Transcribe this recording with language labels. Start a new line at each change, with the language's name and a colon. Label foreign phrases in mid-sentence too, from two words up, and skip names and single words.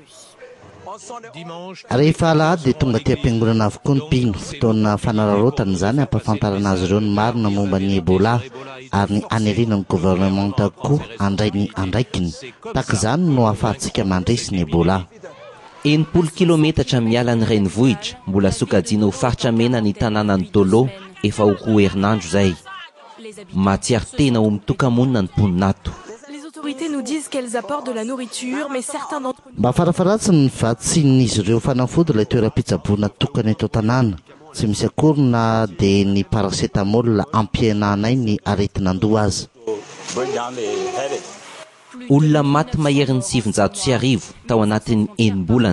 Malagasy: Rehefa alahady dia tonga ty am-piangonana avokoa ny mpino fotoana fanararotana izany ampahafantarana azy ireo ny marina momba ny Ebola ary ny aniriana ny gouvernemanta koa andray ny andraikiny tahaka izany no ahafahantsika mandresy ny Ebola. 80 kilometatra miala ny renivohitra mbola sokajiana ho faritra mena ny tanànany Dolo efa ho herinandro zay. Matsiaro tena ho mitoka-monina ny mponinato.
French: Les autorités nous disent qu'elles apportent de la nourriture, mais certains d'entre eux...
Malagasy: Mba farafaratsiny ny vatsinin'izy ireo fanafody ilay toeram-pitsaboana tokany eto an-tanàna. Tsy misy akory na dia ny paracetamol ampihenanay ny aretin'andoha azy. Olona maty maherin'ny 700 tao anatin'ny enim-bolana.